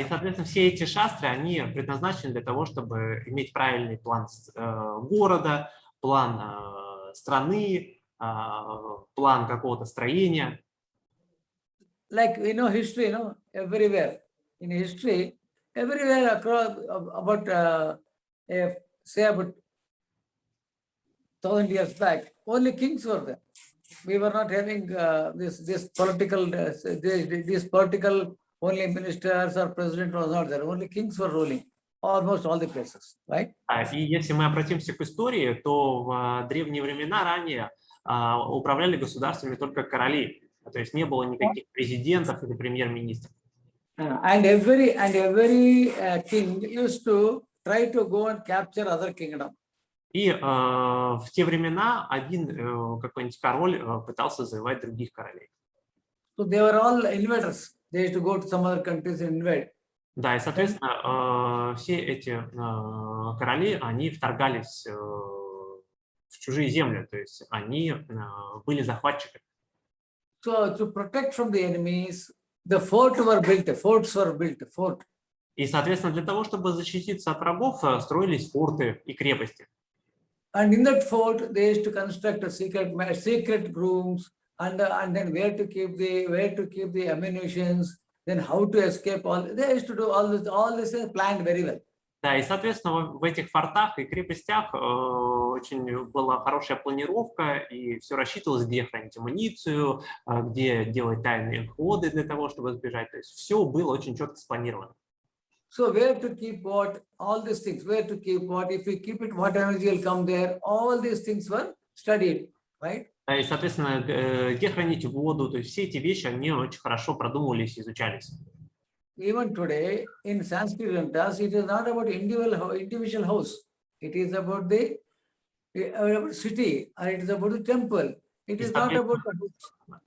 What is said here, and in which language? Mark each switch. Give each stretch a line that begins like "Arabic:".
Russian: И, соответственно, все эти шастры, они предназначены для того, чтобы иметь правильный план города, план страны, план какого-то строения.
English: Like, history, everywhere. In history, everywhere across, about, say about 1,000 years back, only kings were there. We were not having this political, only ministers or president was not there. Only kings were ruling almost all the places, right?
Russian: И если мы обратимся к истории, то в древние времена ранее управляли государствами только короли. То есть не было никаких президентов или премьер-министров.
English: And every king used to try to go and capture other kingdom.
Russian: И в те времена один какой-нибудь король пытался завоевать других королей.
English: So they were all invaders. They used to go to some other countries and invade.
Russian: Да, и, соответственно, все эти короли, они вторгались в чужие земли, то есть они были захватчиками.
English: So to protect from the enemies, the forts were built, fort.
Russian: И, соответственно, для того, чтобы защититься от рабов, строились форты и крепости.
English: And in that fort, they used to construct a secret rooms, and then where to keep the ammunitions, then how to escape. They used to do all this is planned very well.
Russian: Да, и, соответственно, в этих фортах и крепостях очень была хорошая планировка, и все рассчитывалось, где хранить амуницию, где делать тайные ходы для того, чтобы сбежать. То есть все было очень четко спланировано.
English: So where to keep what, all these things, where to keep what, if we keep it, what energy will come there, all these things were studied, right?
Russian: И, соответственно, где хранить воду, то есть все эти вещи, они очень хорошо продумывались, изучались.
English: Even today, in Sanskrit Granthas, it is not about individual house. It is about the city, or it is about the temple. It is not about the house.